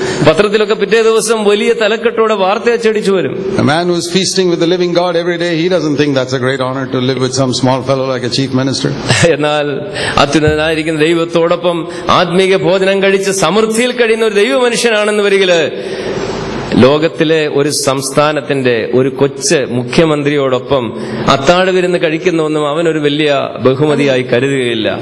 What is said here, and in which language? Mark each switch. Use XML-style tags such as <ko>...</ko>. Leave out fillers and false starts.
<ml>പത്രത്തിലൊക്കെ പിറ്റേ ദിവസം വലിയ തലക്കെട്ടോടെ വാർത്ത അച്ചടിച്ചു വരും.</ml> <en>A man who is feasting with the living God every day, he doesn't think that's a great honor to live with some small fellow like a chief minister.</en> <ml>എന്നാൽ അത്യുന്നതനായിരിക്കുന്ന ദൈവത്തോടൊപ്പം ആത്മീക ഭോജനം കഴിച്ച് സമൃദ്ധിയിൽ കഴിയുന്ന ഒരു ദൈവ മനുഷ്യനാണെന്ന് വരികില് ലോകത്തിലെ ഒരു സംസ്ഥാനത്തിന്റെ ഒരു കൊച്ച് മുഖ്യമന്ത്രിയോടൊപ്പം അത്താഴ വിരുന്ന് കഴിക്കുന്നൊന്നും അവനൊരു വലിയ ബഹുമതിയായി കരുതുകയില്ല.</ml>